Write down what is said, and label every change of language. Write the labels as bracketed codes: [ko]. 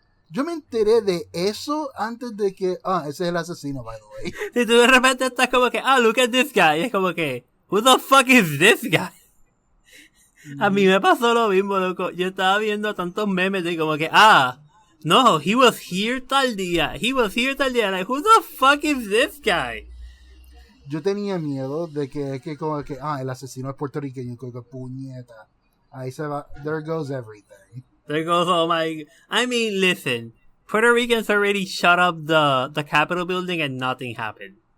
[es] Yo me enteré de eso antes de que... ese es el asesino, [en] by the way. [es] Y tú de repente estás como que, [en] look at this guy. [es] Y es como que, [en] who the fuck is this guy? [es] A mí me pasó lo mismo, loco. Yo estaba viendo tantos memes de como que, no, [en] he was here [es] tal día. [en] Like, who the fuck is this guy? [es] Yo tenía miedo de que como que, el asesino es puertorriqueño, que puñeta. Ahí se va, [en] there goes everything. There goes all my... I mean, listen, Puerto Ricans already shut up the Capitol building and nothing happened.